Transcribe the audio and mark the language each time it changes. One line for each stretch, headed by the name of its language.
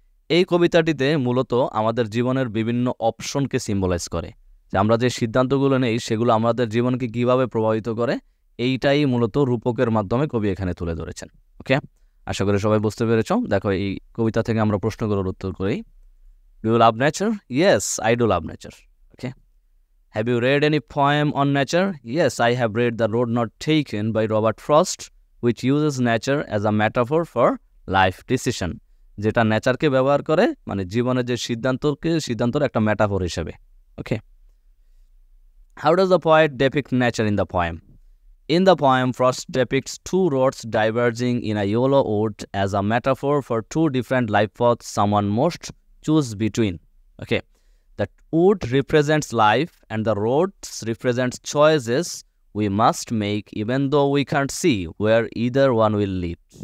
Bangla: এই কবিতাটিতে মূলত আমাদের জীবনের বিভিন্ন অপশনকে সিম্বলাইজ করে, যে আমরা যে সিদ্ধান্তগুলো নেই সেগুলো আমাদের জীবনকে কীভাবে প্রভাবিত করে, এইটাই মূলত রূপকের মাধ্যমে কবি এখানে তুলে ধরেছেন। ওকে, আশা করি সবাই বুঝতে পেরেছো। দেখো এই কবিতা থেকে আমরা প্রশ্নগুলোর উত্তর করি।
English: Do you love nature? Yes, I do love nature. Okay. Have you read any poem on nature? Yes, I have read The Road Not Taken by Robert Frost, which uses nature as a metaphor for life decision.
Bangla: যেটা নেচারকে ব্যবহার করে মানে জীবনের যে সিদ্ধান্তর একটা metaphor হিসেবে। ওকে।
English: How does the poet depict nature in the poem? In the poem, Frost depicts two roads diverging in a yellow wood as a metaphor for two different life paths someone must choose between. Okay. The wood represents life and the roads represents choices we must make even though we can't see where either one will lead.